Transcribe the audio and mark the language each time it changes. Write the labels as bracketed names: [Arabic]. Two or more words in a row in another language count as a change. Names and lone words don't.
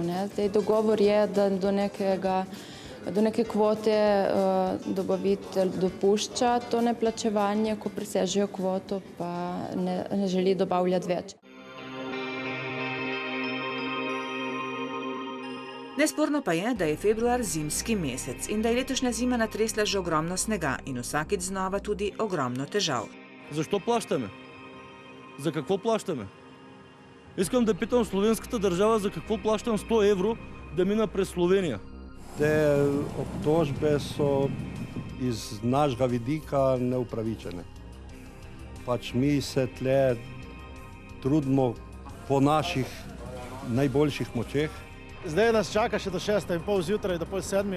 [Slovenian] Zdaj dogovor je, da do neke kvote dobavitelj dopušča to neplačevanje, ko presežejo kvoto, pa ne želi dobavljati več. Nesporno pa je, da je februar zimski mesec in da je letošnja zima natresla že ogromno snega in vsakič znova tudi ogromno težav. [Bulgarian] Защо плащаме? За какво плащаме? Искам да питам словенската държава за какво плащам 100 евро да мина през Словения. [Slovenian] Te obtožbe so iz našega vidika neupravičene. Pač mi se tle trudimo po naših najboljših močeh. Zdaj nas čaka še do 6:30 zjutraj, do pol 7.